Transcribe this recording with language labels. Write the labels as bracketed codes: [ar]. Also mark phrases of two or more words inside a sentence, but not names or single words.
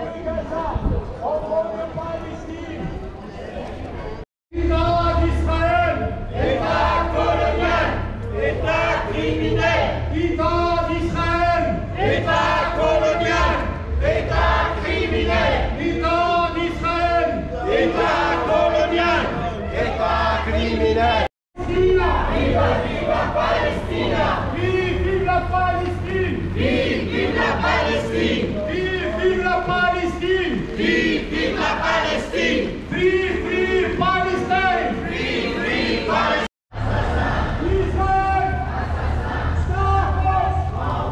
[fr] État d'Israël, État colonial, État criminel. État d'Israël, État colonial, État criminel. État d'Israël, État colonial, État criminel. [it] Viva, viva Palestina! [fr] Vive la Palestine! Vive la Palestine! Vive la Palestine! Vive la Palestine! Vive Palestine! Vive Palestine! Israël! Star Wars!